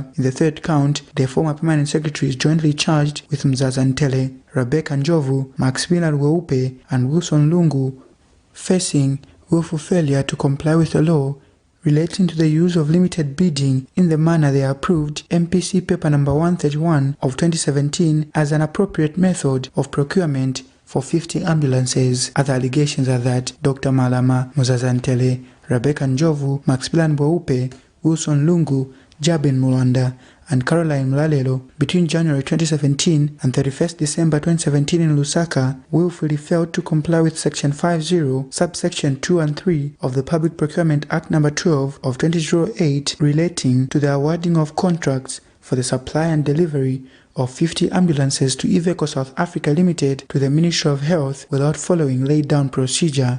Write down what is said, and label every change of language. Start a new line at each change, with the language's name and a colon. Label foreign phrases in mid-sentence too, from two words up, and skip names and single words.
English: In the third count, the former permanent secretary is jointly charged with Mzazantele, Rebecca Njovu, Maximilian Weupe, and Wilson Lungu, facing willful failure to comply with the law relating to the use of limited bidding in the manner they approved MPC Paper No. 131 of 2017 as an appropriate method of procurement for 50 ambulances. Other allegations are that Dr. Malama, Muzazantele, Rebecca Njovu, Maximilian Weupe, Wilson Lungu, Jabin Mulanda, and Caroline Mlalelo, between January 2017 and 31st December 2017 in Lusaka, willfully failed to comply with Section 50, subsection 2 and 3 of the Public Procurement Act No. 12 of 2008 relating to the awarding of contracts for the supply and delivery of 50 ambulances to Iveco South Africa Limited to the Ministry of Health without following laid-down procedure.